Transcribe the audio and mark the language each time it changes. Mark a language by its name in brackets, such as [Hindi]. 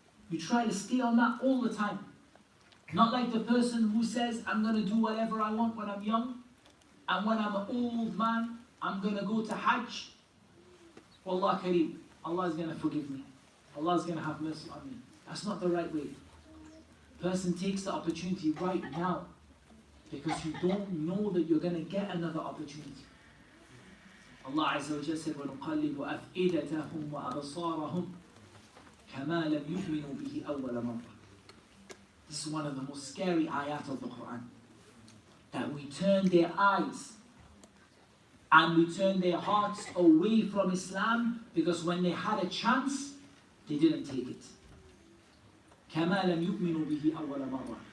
[English] You try to stay on that all the time. Not like the person who says, I'm going to do whatever I want when I'm young, and when I'm an old man, I'm going to go to Hajj. Wallah Kareem, Allah is going to forgive me. Allah is going to have mercy on me. That's not the right way. Person takes the opportunity right now because you don't know that you're going to get another opportunity. Allah Azza wa Jalla said, [Arabic] وَنُقَلِّبُ أَفْئِدَتَهُمْ وَأَبْصَارَهُمْ كَمَا لَمْ يُؤْمِنُوا بِهِ أَوَّلَ مَرَّةٍ. [English] This is one of the most scary ayat of the Quran. That we turn their eyes and we turn their hearts away from Islam because when they had a chance, they didn't take it. [Arabic] كَمَا لَمْ يُؤْمِنُوا بِهِ أَوَّلَ مَرَّةٍ.